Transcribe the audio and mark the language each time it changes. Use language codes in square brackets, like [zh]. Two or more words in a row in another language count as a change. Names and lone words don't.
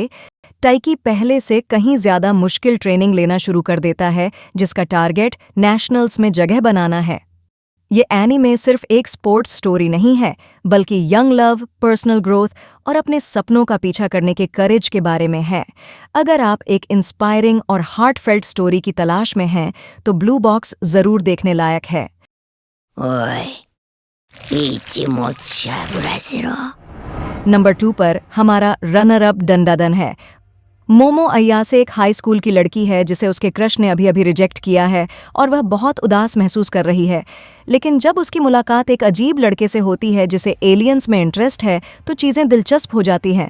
[hi] ताइकी पहले से कहीं ज़्यादा मुश्किल ट्रेनिंग लेना शुरू कर देता है, जिसका टारगेट नेशनल्स में जगह बनाना है। ये एनीमे सिर्फ एक [en] sports story [hi] नहीं है, बल्कि [en] young love, personal growth [hi] और अपने सपनों का पीछा करने के करेज के बारे में है। अगर आप एक इंस्पायरिंग और [en] heartfelt story [hi] की तलाश में हैं, तो ब्लू बॉक्स ज़रूर देखने लायक है। [ja] おい、一物しゃぶらせろ。 [hi] नंबर 2 पर हमारा [en] runner up [hi] डंडादन है। मोमो अयासे एक [en] high school [hi] की लड़की है जिसे उसके क्रश ने अभी अभी रिजेक्ट किया है और वह बहुत उदास महसूस कर रही है। लेकिन जब उसकी मुलाकात एक अजीब लड़के से होती है जिसे एलियंस में इंटरेस्ट है, तो चीज़ें दिलचस्प हो जाती हैं।